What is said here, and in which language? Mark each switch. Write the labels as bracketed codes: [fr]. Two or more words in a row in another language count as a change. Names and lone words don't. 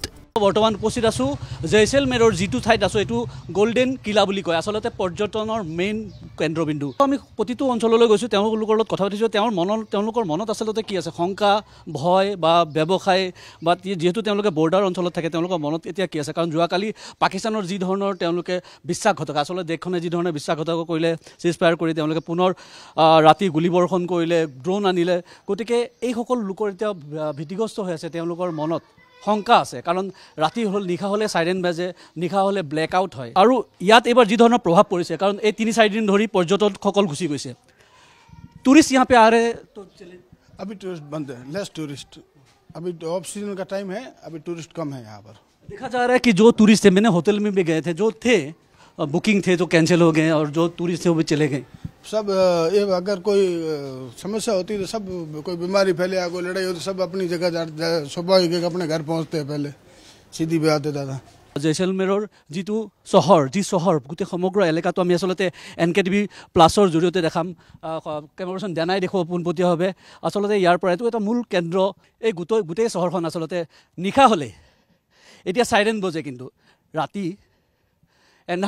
[as] বৰ্তমান উপস্থিত আছোঁ জয়সলমেৰৰ যিটো ঠাইত আছোঁ এইটো গোল্ডেন কিলা বুলি কয় আচলতে পৰ্যটনৰ মেইন কেন্দ্ৰবিন্দু আমি প্ৰতিটো অঞ্চললৈ গৈছোঁ তেওঁলোকৰ লগত কথা পাতিছোঁ তেওঁলোকৰ মনত আচলতে কি আছে শংকা ভয় বা ব্যৱসায় বা যিহেতু তেওঁলোকে বৰ্ডাৰ অঞ্চলত থাকে তেওঁলোকৰ মনত এতিয়া কি আছে কাৰণ যোৱাকালি পাকিস্তানৰ যি ধৰণৰ তেওঁলোকে বিশ্বাসঘাতক আচলতে দেশখনে যি ধৰণে বিশ্বাসঘাতক কৰিলে চিজফায়াৰ কৰি তেওঁলোকে পুনৰ ৰাতি গুলীবৰ্ষণ কৰিলে ড্ৰোন আনিলে গতিকে এইসকল লোকৰ এতিয়া ভীতিগ্ৰস্ত হৈ আছে তেওঁলোকৰ মনত শংকা আছে কাৰণ ৰাতি হ'ল নিশা হ'লে চাইৰেন বাজে নিশা হ'লে [en] black out [as] হয় আৰু ইয়াত এইবাৰ যি ধৰণৰ প্ৰভাৱ পৰিছে কাৰণ এই 3-4 দিন ধৰি পৰ্যটকসকল গুচি গৈছে [hi] टूरिस्ट यहाँ पे आ रहे तो चले अभी टूरिस्ट बंद है [en] less tourist [hi] अभी [en] off season [hi] का टाइम है अभी टूरिस्ट कम है यहाँ पर देखा जा रहा है कि जो टूरिस्ट थे मैंने होटल में भी गए थे जो थे बुकिंग थे तो कैंसिल हो गए और जो टूरिस्ट थे वो भी चले गए सब ये अगर कोई समस्या होती है तो सब कोई बीमारी फैले या कोई लड़ाई हो तो सब अपनी जगह स्वाभाविक अपने घर पहुँचते हैं पहले सीधी पे आते दादा [as] জেইচলমেৰৰ যিটো চহৰ গোটেই সমগ্ৰ এলেকাটো আমি আচলতে NKTV প্লাছৰ জৰিয়তে দেখাম কেমেৰাখন দেনাই দেখুৱাব পোনপটীয়াভাৱে আচলতে ইয়াৰ পৰা এইটো এটা মূল কেন্দ্ৰ এই গোটেই চহৰখন আচলতে নিশা হ'লে এতিয়া চাইৰেন বজে কিন্তু ৰাতি এন্ধাৰ